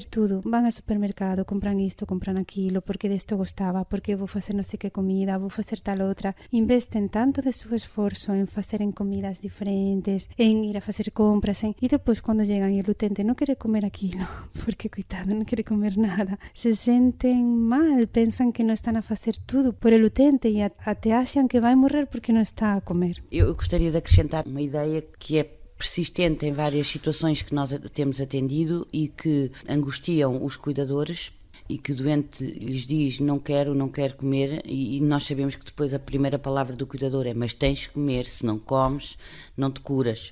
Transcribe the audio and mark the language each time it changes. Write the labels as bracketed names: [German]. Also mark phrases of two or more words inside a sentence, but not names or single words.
[Galician] tudo, van ao supermercado, compran isto, compran aquilo, porque desto gostaba, porque vou facer non sei que comida, vou facer tal outra, investen tanto de seu esforzo en facer en comidas diferentes, en ir a facer compras, e depois cando llegan e o utente non quere comer aquilo, porque coitado, non quere comer nada, se senten mal, pensan que non están a facer tudo por el utente e [Portuguese] até acham que vai morrer porque não está a comer. Eu gostaria de acrescentar uma ideia que é persistente em várias situações que nós temos atendido e que angustiam os cuidadores, e que o doente lhes diz não quero comer, e nós sabemos que depois a primeira palavra do cuidador é mas tens de comer, se não comes não te curas.